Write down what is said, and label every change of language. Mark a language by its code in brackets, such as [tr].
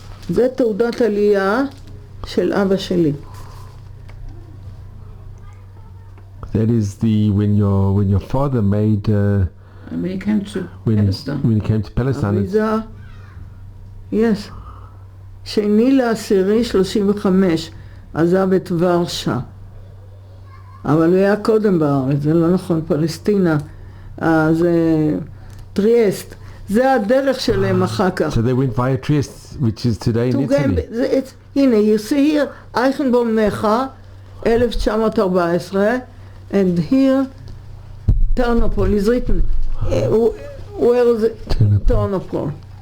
[he] זה תעודת עלייה של אבא שלי. [en] That is when your father made when he came to Palestine. When he came to Palestine. Visa. Yes. [he] ב2/10/35 עזב את ורשה. אבל הוא היה קודם בארץ, זה לא נכון, פלסטינה. אז טריאסט. זה הדרך שלהם אחר כך. [en] So they went via Trieste, which is today in Italy. הנה, you see here, אייכנבאום נכה, 1914, and here, Ternopol is written. Where is it? Ternopol.